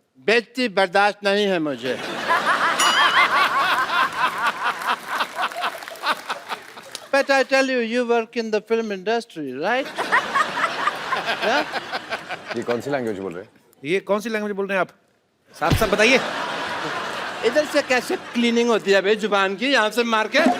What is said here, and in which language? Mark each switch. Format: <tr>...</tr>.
<hi>बेइज्जती बर्दाश्त नहीं है मुझे।</hi> <en>But I tell you, you work in the film industry, right? Yeah?</en> <hi>ये कौन सी लैंग्वेज बोल रहे हैं? ये कौन सी लैंग्वेज बोल रहे हैं आप? साफ साफ बताइए। इधर से कैसे क्लीनिंग होती है भाई जुबान की, यहाँ से मार के?</hi>